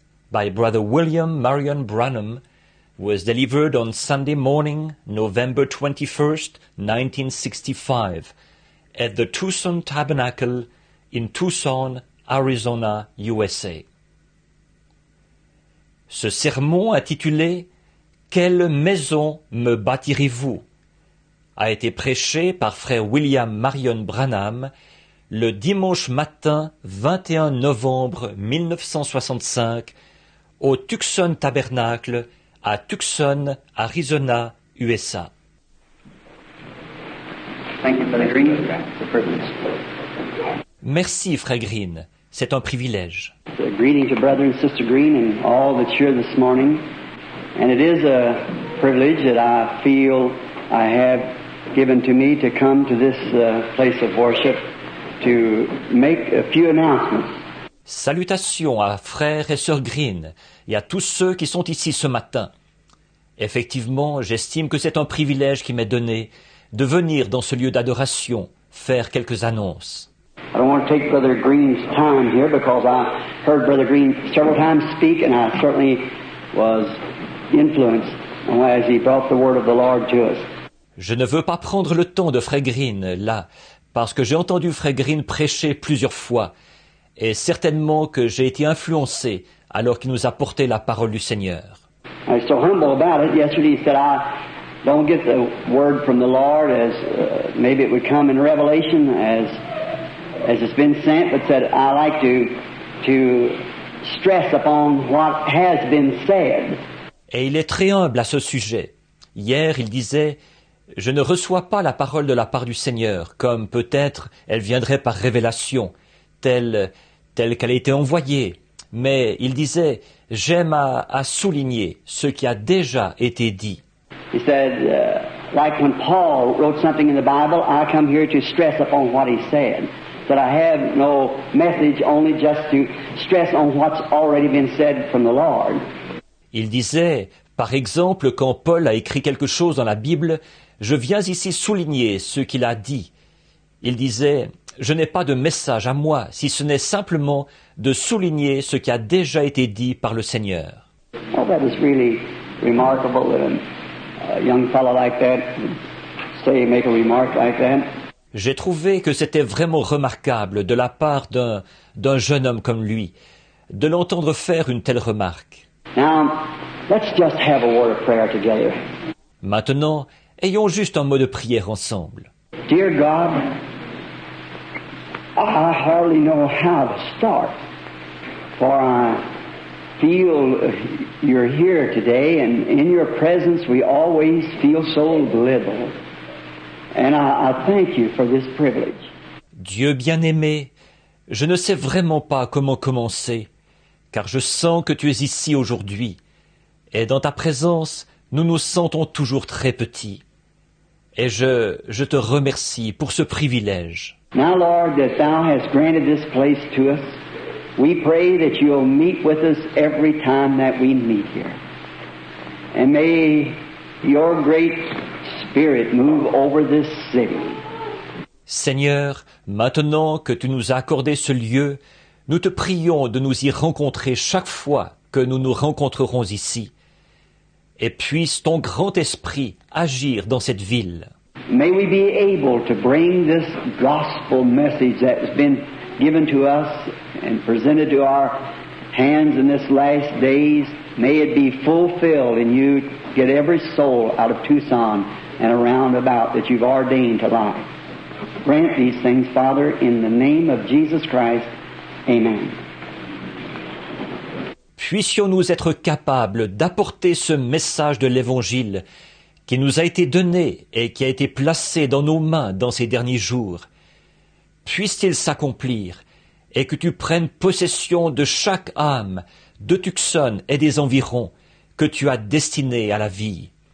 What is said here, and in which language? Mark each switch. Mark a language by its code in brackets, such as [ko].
[en] By Brother William Marion Branham was delivered on Sunday morning, November 21st, 1965, at the Tucson Tabernacle in Tucson, Arizona, USA. [fr] Ce sermon intitulé « Quelle maison me bâtirez-vous » a été prêché par frère William Marion Branham le dimanche matin 21 novembre 1965 au Tucson Tabernacle à Tucson, Arizona, USA. [en] Thank you, Brother Green. It's a privilege. [fr] Merci, frère Green. C'est un privilège. [en] Greetings to Brother and Sister Green and all that's here this morning. And it is a privilege that I feel I have given to me to come to this place of worship to make a few announcements. [fr] Salutations à frères et sœurs Green et à tous ceux qui sont ici ce matin. Effectivement, j'estime que c'est un privilège qui m'est donné de venir dans ce lieu d'adoration faire quelques annonces. [en] I don't want to take Brother Green's time here because I heard Brother Green several times speak and I certainly was influenced as he brought the word of the Lord to us. [fr] Je ne veux pas prendre le temps de frère Green là, parce que j'ai entendu frère Green prêcher plusieurs fois et certainement que j'ai été influencé alors qu'il nous a porté la parole du Seigneur. [en] I was so humble about it. Yesterday he said, I don't get the word from the Lord as maybe it would come in Revelation as it's been sent, but said, I like to stress upon what has been said. [fr] Et il est très humble à ce sujet. Hier, il disait, je ne reçois pas la parole de la part du Seigneur, comme peut-être elle viendrait par révélation, telle qu'elle a été envoyée. Mais il disait, j'aime à souligner ce qui a déjà été dit. [en] He said, like when Paul wrote something in the Bible, I come here to stress upon what he said. That I have no message, only just to stress on what's already been said from the Lord. [fr] Il disait, par exemple, quand Paul a écrit quelque chose dans la Bible, je viens ici souligner ce qu'il a dit. Il disait, je n'ai pas de message à moi, si ce n'est simplement de souligner ce qui a déjà été dit par le Seigneur. [en] Oh, that is really remarkable that a young fellow like that would say, make a remark like that. [fr] J'ai trouvé que c'était vraiment remarquable de la part d'un jeune homme comme lui, de l'entendre faire une telle remarque. [en] Now, let's just have a word of prayer together. [fr] Maintenant, ayons juste un mot de prière ensemble. [en] Dear God, I hardly know how to start, for I feel you're here today, and in your presence we always feel so little. And I thank you for this privilege. [fr] Dieu bien-aimé, je ne sais vraiment pas comment commencer, car je sens que tu es ici aujourd'hui, et dans ta présence, nous nous sentons toujours très petits. Et je te remercie pour ce privilège. [en] Now, Lord, that Thou hast granted this place to us, we pray that You'll meet with us every time that we meet here. And may Your great Spirit move over this city. [fr] Seigneur, maintenant que tu nous as accordé ce lieu, nous te prions de nous y rencontrer chaque fois que nous nous rencontrerons ici. Et puisse ton grand esprit agir dans cette ville. [en] May we be able to bring this gospel message that has been given to us and presented to our hands in this last days. May it be fulfilled and you get every soul out of Tucson and around about that you've ordained to life. Grant these things, Father, in the name of Jesus Christ. Amen. [fr] Puissions-nous être capables d'apporter ce message de l'Évangile qui nous a été donné et qui a été placé dans nos mains dans ces derniers jours. Puisse-t-il s'accomplir et que tu prennes possession de chaque âme de Tucson et des environs que tu as destiné à la vie.